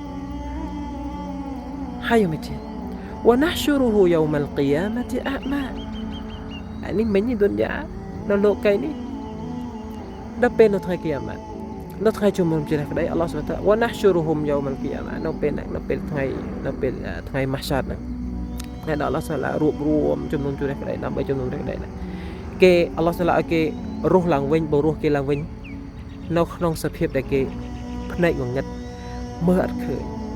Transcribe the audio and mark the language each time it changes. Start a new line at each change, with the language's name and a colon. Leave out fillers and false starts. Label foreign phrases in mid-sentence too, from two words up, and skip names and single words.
Khmer: ហើយយ៉ាងម៉េចទៀត
Arabic: ونحشره يوم القيامة أعمى
Khmer: អានេះមិញឌុនយ៉ានៅលោកីនេះដល់ពេលនៅថ្ងៃគីយ៉ា ម៉ាត់នៅថ្ងៃជុំនុំជ្រះក្តី
Arabic: الله سبحانه وتعالى ونحشرهم يوم القيامة
Khmer: នៅពេលថ្ងៃម៉ាស់សាត់ហ្នឹងថ្ងៃដល់
Arabic: الله سبحانه وتعالى
Khmer: រួបរวมជុំនុំជ្រះក្តីដើម្បីជុំនុំជ្រះក្តីគេ
Arabic: الله سبحانه وتعالى
Khmer: ឲ្យគេរស់ឡើងវិញបើរស់គេឡើងវិញនៅក្នុងសភាពដែលគេភ្នែកងងឹតមើលអត់ឃើញ